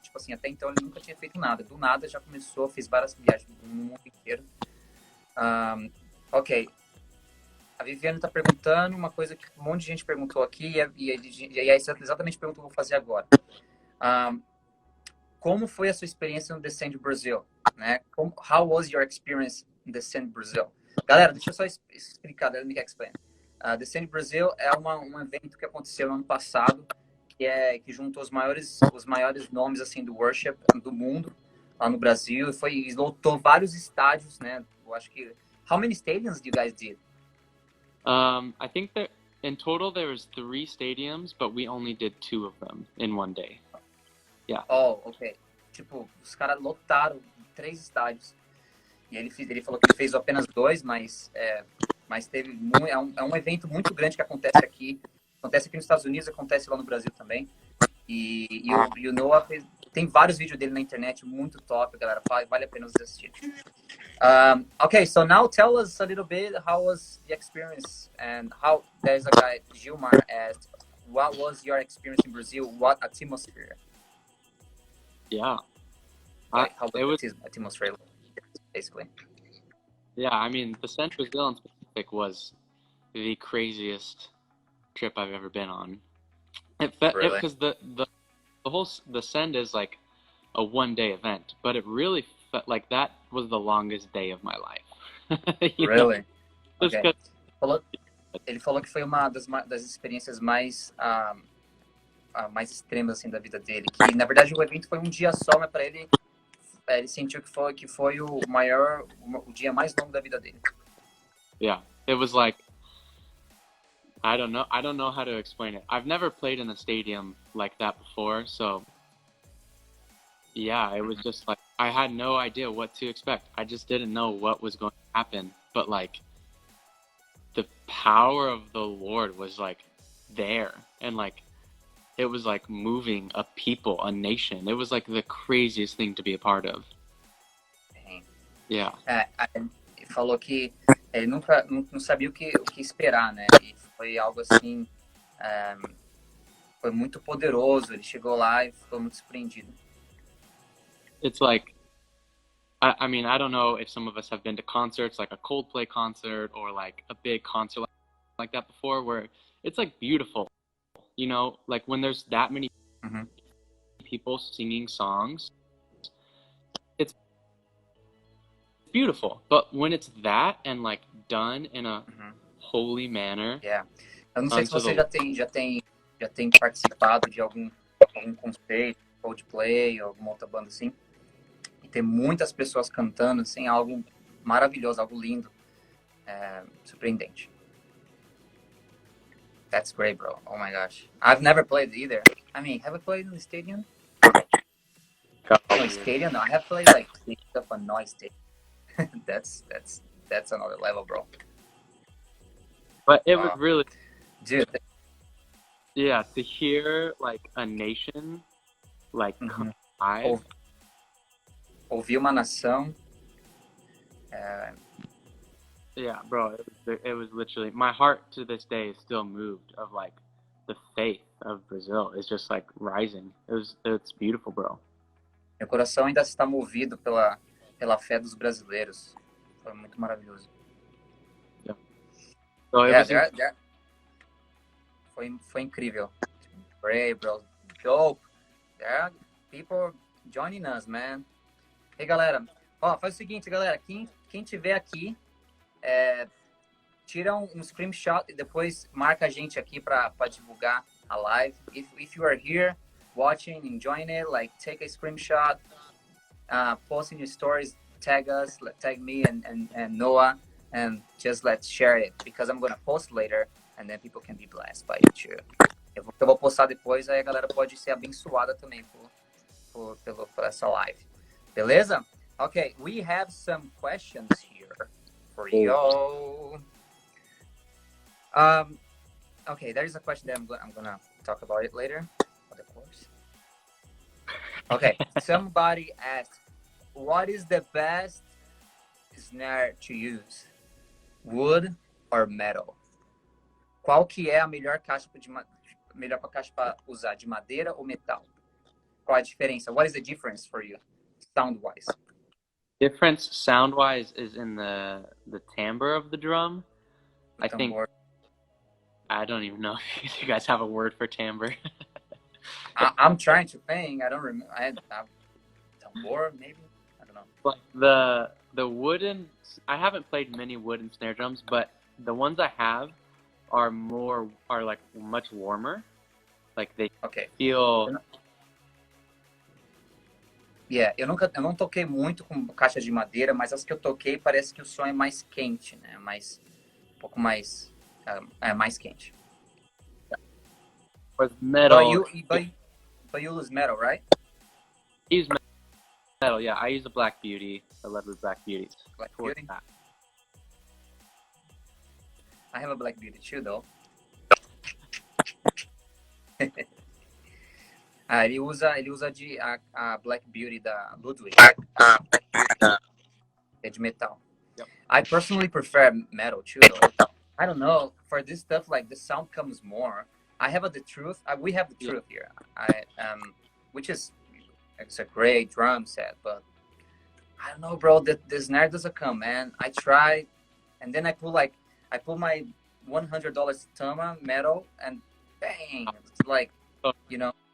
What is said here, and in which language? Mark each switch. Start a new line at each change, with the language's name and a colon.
Portuguese: Tipo assim, até então ele nunca tinha feito nada. Do nada já começou, fez várias viagens no mundo inteiro. Ok. A Viviane está perguntando uma coisa que um monte de gente perguntou aqui e é exatamente a pergunta que eu vou fazer agora. Como foi a sua experiência no Descend Brazil? Né?
English: How was your experience in Descend Brazil?
Portuguese: Galera, deixa eu só explicar,
English: let me explain.
Portuguese: Descend Brazil é um evento que aconteceu no ano passado, que juntou os maiores nomes assim do worship do mundo lá no Brasil e lotou vários estádios, né? Eu acho que
English: how many stadiums do you guys did? I think that in total there was 3 stadiums, but we only did 2 of them in one day. Yeah. Oh, ok.
Portuguese: Tipo, os caras lotaram 3 estádios. E ele falou que ele fez apenas 2, mas teve é um evento muito grande que acontece aqui nos Estados Unidos, acontece lá no Brasil também. E o Noah tem vários vídeos dele na internet, muito top, galera. Vale a pena vocês assistirem.
English: Okay, so now tell us a little bit how was the experience and how there's a guy, Gilmar, asked, what was your experience in Brazil? What atmosphere? Yeah. How was the atmosphere, basically? Yeah, I mean, the Central Brazil in specific was the craziest trip I've ever been on. Really? Because the Send is like a one-day event, but it really felt like that was the longest day of my life. Really? Okay.
Portuguese: Ele falou que foi uma das experiências mais extremas assim da vida dele. Que na verdade o evento foi um dia só, mas para ele sentiu que foi o dia mais longo da vida dele.
English: Yeah, it was like, I don't know how to explain it. I've never played in a stadium like that before, so yeah, it was just like I had no idea what to expect. I just didn't know what was going to happen, but like the power of the Lord was like there, and like it was like moving a people, a nation. It was like the craziest thing to be a part of. Yeah.
Portuguese: Ele falou que ele nunca não sabia o que esperar, né? E foi algo assim, foi muito poderoso. Ele chegou lá e ficou muito surpreendido.
English: It's like, I mean, I don't know if some of us have been to concerts, like a Coldplay concert or like a big concert like that before, where it's like beautiful, you know, like when there's that many people singing songs, it's beautiful. But when it's that and like done in a holy manner. Yeah.
Portuguese: Eu não sei se você já tem participado de algum concerto, Coldplay ou alguma outra banda assim. E tem muitas pessoas cantando, assim, algo maravilhoso, algo lindo, surpreendente.
English: That's great, bro. Oh my gosh. I've never played either. I mean, have I played in the stadium? No, stadium. No, I have played like stuff on noise stadium. that's another level, bro. But it was really, dude. Yeah, to hear like a nation like come live.
Portuguese: Ouvir uma nação.
English: Yeah, bro, it was literally, my heart to this day is still moved of like the faith of Brazil is just like rising. It's beautiful, bro.
Portuguese: Meu coração ainda está movido pela fé dos brasileiros. Foi muito maravilhoso.
English: Yeah. So
Portuguese: foi incrível.
English: Great, bro. Dope. There are people joining us, man.
Portuguese: Hey, galera. Ó, faz o seguinte, galera. Quem tiver aqui, tira um screenshot e depois marca a gente aqui para divulgar a live.
English: If you are here watching, enjoying it, like take a screenshot, post in your stories, tag us, tag me and Noah, and just let's share it because I'm gonna post later and then people can be blessed by it too.
Portuguese: Eu vou postar depois, aí a galera pode ser abençoada também por essa live. Beleza?
English: Okay, we have some questions here for you. Okay, there is a question that I'm gonna talk about it later, of course. Okay, somebody asked, what is the best snare to use? Wood or metal?
Portuguese: Qual que é a melhor caixa para usar, de madeira ou metal? Qual a diferença?
English: What is the difference for you, sound-wise? Difference sound-wise is in the timbre of the drum. I think. I don't even know if you guys have a word for timbre. I'm trying to think. I don't remember. Tambor, maybe? I don't know. But the wooden, I haven't played many wooden snare drums, but the ones I have are like much warmer. Like they feel.
Portuguese: Yeah, eu não toquei muito com caixa de madeira, mas as que eu toquei parece que o som é mais quente, né? Um pouco mais, mais quente.
English: With metal. But you use metal, right? I use metal, yeah. I use a Black Beauty, a Ledwood Black Beauty. Black Beauty? I have a Black Beauty too, though.
Portuguese: Ele usa a Black Beauty da Ludwig. É de metal.
English: Yep. I personally prefer metal too, though. I don't know. For this stuff, like the sound comes more. I have the Truth. We have the Truth here. Which is it's a great drum set, but I don't know, bro. The snare doesn't come, man. I try, and then I pull my $100 Tama metal, and bang, it's like, you know.